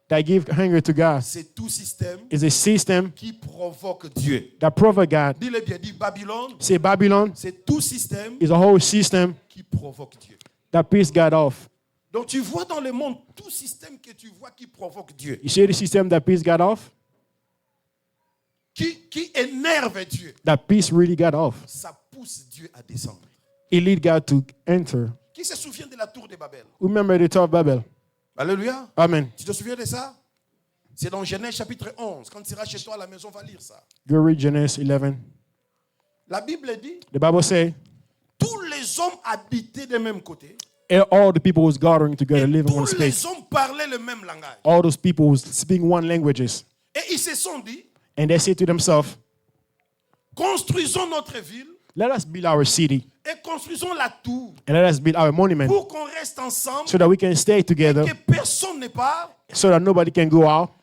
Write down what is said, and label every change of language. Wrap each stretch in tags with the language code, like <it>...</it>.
<en>that give hunger to God.</en> <fr>C'est tout système</fr> <en>Is a system</en> <fr>qui provoque Dieu.</fr> <en>that provoke God.</en> <fr>Dis-le bien, dis Babylone,</fr> <en>Say Babylon</en> <fr>c'est tout système</fr> <en>is a whole system</en> <fr>qui provoque Dieu.</fr> <en>that piss God off.</en> <fr>Donc tu vois dans le monde tout système que tu vois qui provoque Dieu,</fr> <en>You see the system that piss God off?</en> <fr>qui énerve Dieu,</fr> <en>That piss really God off.</en> <fr>ça pousse Dieu à descendre.</fr> <en>It lead God to enter.</en> <fr>Qui se souvient de la tour de Babel?</fr> <en>Remember the Tower of Babel. Alléluia. Amen.</en> <fr>Tu te souviens de ça? C'est dans Genèse chapitre 11. Quand tu iras chez toi à la maison, va lire ça.</fr> <en>Go read Genesis 11.</en> <fr>La Bible dit,</fr> <en>The Bible says,</en> <fr>tous les hommes habitaient des mêmes côtés.</fr> <en>all the people was gathering together,</en> <fr>Et</fr> <en>living one</en> <fr>tous</fr> <en>space.</en> <fr>les hommes parlaient le même langage.</fr> <en>All those people was speaking one languages.</en> <fr>Et ils se sont dit,</fr> <en>And they say to themselves,</en> <fr>construisons notre ville</fr> <en>let us build our city</en> <fr>et construisons la tour</fr> <en>and let us build our monument</en> <fr>pour qu'on reste ensemble,</fr> <en>so that we can stay together,</en> <fr>que personne ne part, so that nobody can go out.</fr>